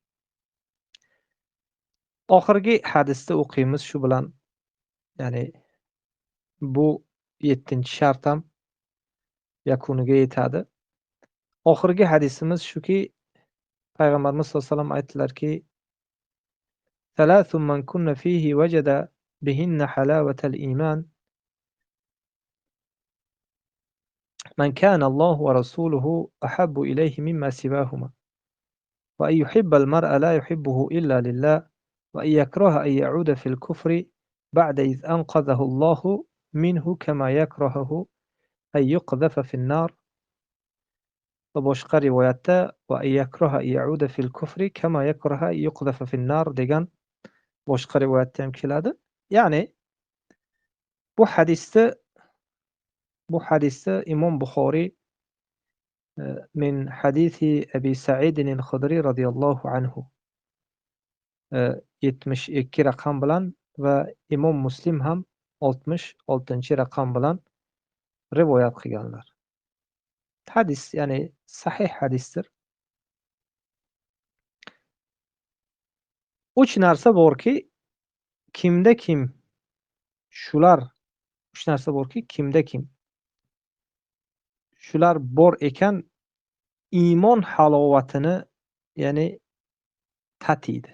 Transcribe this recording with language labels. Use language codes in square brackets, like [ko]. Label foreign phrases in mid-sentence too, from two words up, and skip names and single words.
[uz] Oxirgi hadisda o'qiymiz shu bilan, ya'ni bu 7-shart ham yakuniga yetadi. Oxirgi hadisimiz shuki, Payg'ambarimiz [ar] صلى الله عليه وسلم [uz] aytdilarki: [ar] "ثلاث من كن فيه وجد بهن حلاوة الإيمان. من كان الله ورسوله أحب إليه مما سواهما. وأن يحب المرء لا يحبه إلا لله. وأن يكره أن يعود في الكفر بعد إذ أنقذه الله منه كما يكره أن يقذف في النار." [uz] Va boshqa rivoyatda [ar] ويكره يعود في الكفر كما يكره يقذف في النار [uz] degan boshqa rivoyatda ham keladi. Ya'ni bu hadisda Imom Buxoriy [ar] من حديث أبي سعيد الخدري رضي الله عنه [uz] 72 raqam bilan va Imom Muslim ham 66-raqam bilan rivoyat qilganlar. Hadis, ya'ni sahih hadisdir. 3 narsa borki, kimda kim shular bor ekan, iymon halovatini, ya'ni tatiydi.